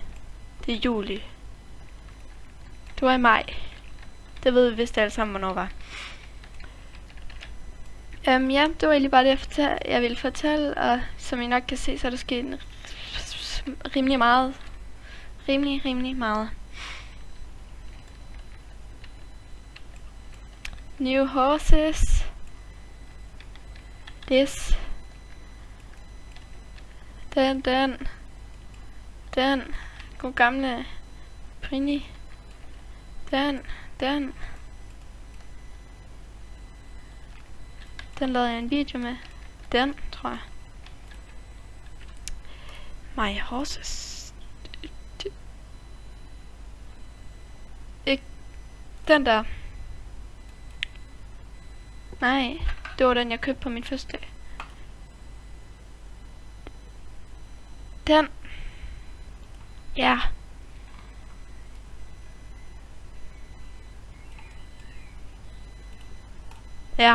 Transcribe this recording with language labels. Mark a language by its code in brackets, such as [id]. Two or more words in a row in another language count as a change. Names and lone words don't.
[da] Det er juli. Det var i maj. Det ved vi vist alle sammen, hvornår var. Ja, det var egentlig bare det, jeg ville fortælle. Og som I nok kan se, så er der sket rimelig meget. Rimelig meget. [en] New horses. This. [da] Den. God gamle Prini. Den lavede jeg en video med. Den, tror jeg. [en] My horses. [da] Ikke den der. Nej, det var den jeg købte på min første dag. Den. Ja. Ja.